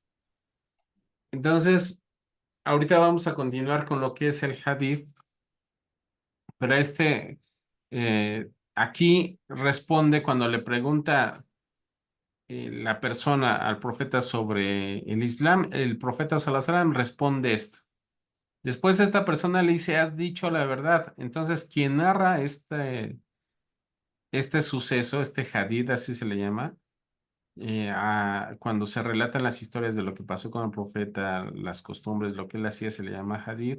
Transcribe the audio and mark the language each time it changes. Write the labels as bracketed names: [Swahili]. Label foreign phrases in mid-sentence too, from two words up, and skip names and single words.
[Spanish] Entonces, ahorita vamos a continuar con lo que es el hadith. Pero aquí responde cuando le pregunta la persona al profeta sobre el Islam, el profeta [Arabic] صلى الله عليه وسلم [Spanish] responde esto. Después esta persona le dice, has dicho la verdad. Entonces, quien narra este suceso, este hadith, así se le llama, cuando se relatan las historias de lo que pasó con el profeta, las costumbres, lo que él hacía, se le llama hadith.